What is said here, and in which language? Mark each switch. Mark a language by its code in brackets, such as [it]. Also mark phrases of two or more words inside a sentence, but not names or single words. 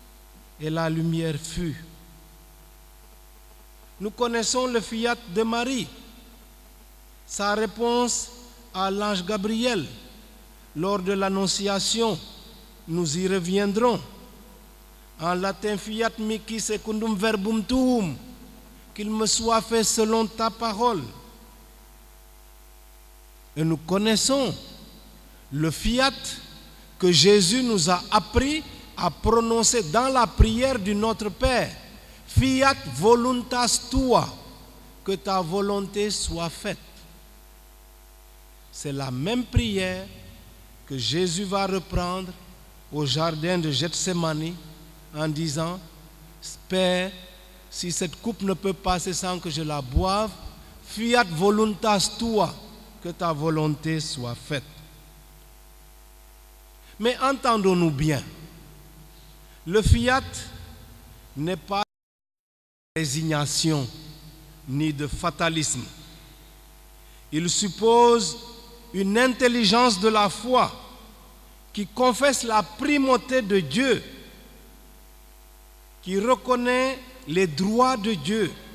[fr] Et la lumière fut. Nous connaissons le fiat de Marie, sa réponse à l'ange Gabriel lors de l'annonciation. Nous y reviendrons. En latin, [la] fiat mihi secundum verbum tuum, [fr] qu'il me soit fait selon ta parole. Et nous connaissons le fiat que Jésus nous a appris à prononcer dans la prière du Notre Père. [la] Fiat voluntas tua, [fr] que ta volonté soit faite. C'est la même prière que Jésus va reprendre au jardin de Gethsémani en disant: Père, si cette coupe ne peut passer sans que je la boive, [la] fiat voluntas tua, [fr] que ta volonté soit faite. Mais entendons-nous bien, le fiat n'est pas de résignation ni de fatalisme. Il suppose une intelligence de la foi qui confesse la primauté de Dieu, qui reconnaît les droits de Dieu.